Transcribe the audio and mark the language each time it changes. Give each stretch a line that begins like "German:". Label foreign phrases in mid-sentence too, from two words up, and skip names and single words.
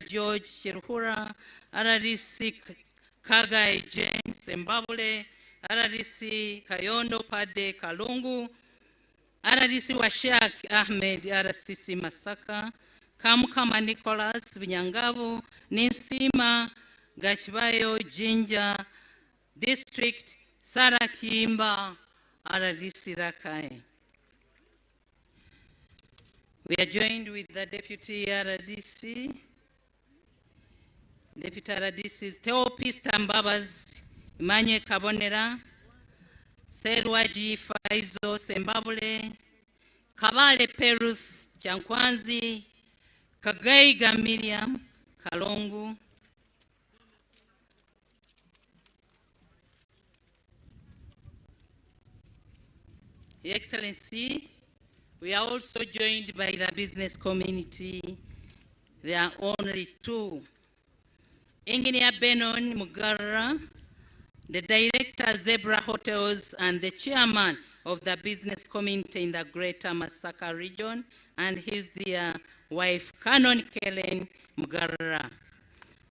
English: George Chiruhura, RDC Kagai James Mbabule, RDC Kayondo Pade Kalungu, RDC Washak Ahmed RCC Masaka, Kamukama Nicholas Binyangavu, Ninsima Gachibayo Jinja District, Sarah Kimba RDC Rakai. We are joined with the Deputy RDC. Deputy RDCs Theopista Mbabas Imanye Kabonera, Serwaji Faizo Sembabule, Kabale Perus Chankwanzi, Kagaiga Miriam Kalongu, Your Excellency, we are also joined by the business community. There are only two. Engineer Benon Mugara, the director Zebra Hotels and the chairman of the business community in the Greater Masaka region, and his dear wife Canon Kellen Mugara.